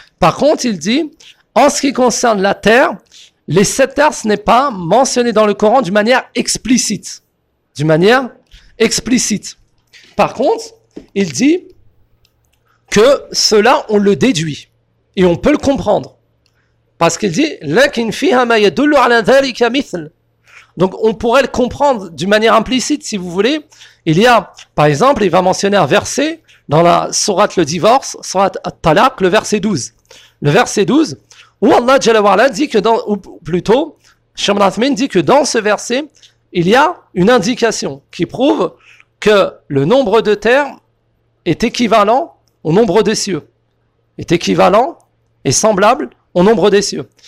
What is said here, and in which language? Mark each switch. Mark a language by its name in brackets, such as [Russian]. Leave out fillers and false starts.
[French] Par contre, il dit en ce qui concerne la terre, les sept terres, ce n'est pas mentionné dans le Coran d'une manière explicite. D'une manière explicite. Par contre, il dit que cela, on le déduit. Et on peut le comprendre. [Arabic] Parce qu'il dit, لَكِنْ فِيهَا مَا يَدُلُّ عَلَى ذَلِكَ مِثْلٍ. [French] Donc, on pourrait le comprendre d'une manière implicite, si vous voulez. Il y a, par exemple, il va mentionner un verset, dans la sourate le divorce, sourate At-Talaq, le verset 12. Le verset 12, où Allah Jalla wa'ala dit que dans, ou plutôt, Shamr Athmin dit que dans ce verset, il y a une indication qui prouve que le nombre de terres est équivalent au nombre des cieux, est équivalent et semblable au nombre des cieux.